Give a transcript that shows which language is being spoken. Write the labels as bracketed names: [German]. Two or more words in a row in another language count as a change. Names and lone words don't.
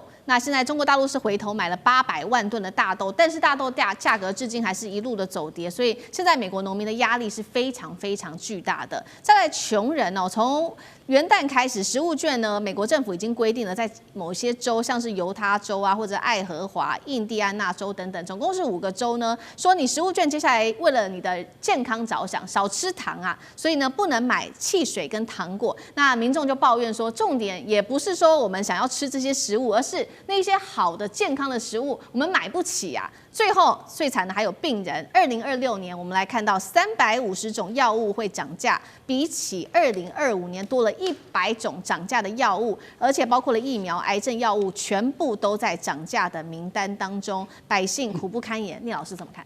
[Chinese] 那現在中國大陸是回頭買了800萬噸的大豆，但是大豆價格至今還是一路的走跌，所以現在美國農民的壓力是非常非常巨大的。再來窮人哦，從元旦開始，食物券呢，美國政府已經規定了，在某些州，像是猶他州啊，或者愛荷華、印第安納州等等，總共是5個州呢，說你食物券接下來為了你的健康着想，少吃糖啊，所以呢不能買汽水跟糖果。那民众就抱怨說，重點也不是說我們想要吃這些食物，而是那些好的健康的食物我們買不起啊。最後最慘的還有病人。2026年我們來看到350種藥物會漲價，比起2025年多了100種漲價的藥物，而且包括了疫苗、癌症藥物，全部都在漲價的名單當中，百姓苦不堪言。聶老師怎麼看